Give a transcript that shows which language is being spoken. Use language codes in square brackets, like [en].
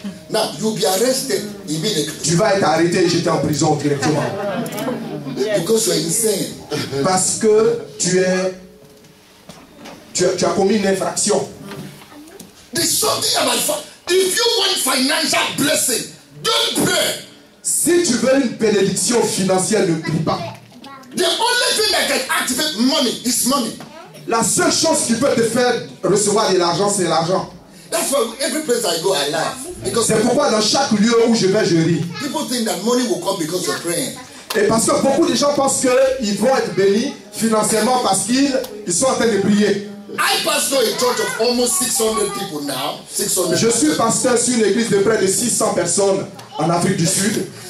[en] Now, you'll be arrested immediately [fr] Tu vas être arrêté et jeté en prison directement. [en] because you're insane. [fr] Parce que tu as commis une infraction. [en] There's something about if you want financial blessing, don't pray. [fr] Si tu veux une bénédiction financière, ne prie pas. [en] The only thing that can activate money is money. [fr] La seule chose qui peut te faire recevoir de l'argent, c'est l'argent. [en] That's why every place I go, I laugh. Because [fr] C'est pourquoi dans chaque lieu où je vais, je ris. [en] people think that money will come because you're praying. [fr] Et parce que beaucoup de gens pensent qu'ils vont être bénis financièrement parce qu'ils sont en train de prier. [en] I pastor a church of almost 600 people now. 600. [fr] Je suis pasteur sur une église de près de 600 personnes en Afrique du Sud.